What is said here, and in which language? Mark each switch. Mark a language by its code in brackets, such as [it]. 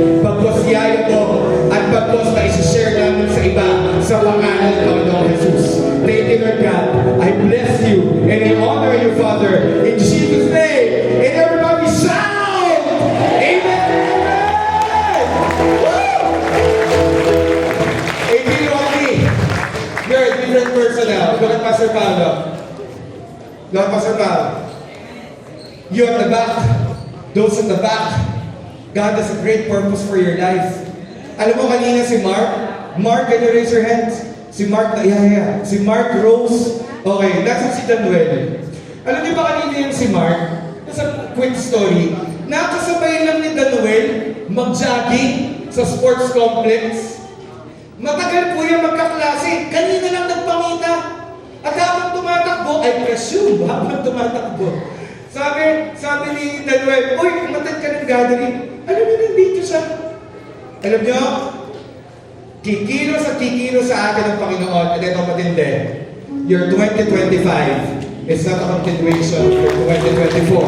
[tl] Pagkos yayo ko, at pagkos na isi-share namin sa iba, sa pangalan ng Panginoong Jesus. [en] Thank you, Lord God. I bless you, and I honor you, Father. In Jesus' name, and everybody shout! Amen! Woo! Amen, Ronnie. You're a different person now. Look at Pastor Paolo. Look at Pastor Paolo. You at the back. Those at the back. God has a great purpose for your life. [tl] Alam mo kanina si Mark? [en] Mark, can you raise your hands? [tl] Si Mark, yeah. Si Mark Rose. Okay, nasa si Danuel. Alam niyo ba kanina yung si Mark? Sa [en] quick story, [tl] nakasabay lang ni Danuel mag-jogging sa sports complex. Matagal po yung magkaklase. Kanina lang nagpangita. At habang tumatakbo, [en] I presume, [tl] habang tumatakbo, sabi ni Danuel, uy, umatid ka ng gathering. Alam niyo, nandito siya. Alam niyo, kikilos at kikilos sa atin ng Panginoon. At ito matindi, [en] your 2025 is not a continuation of your 2024.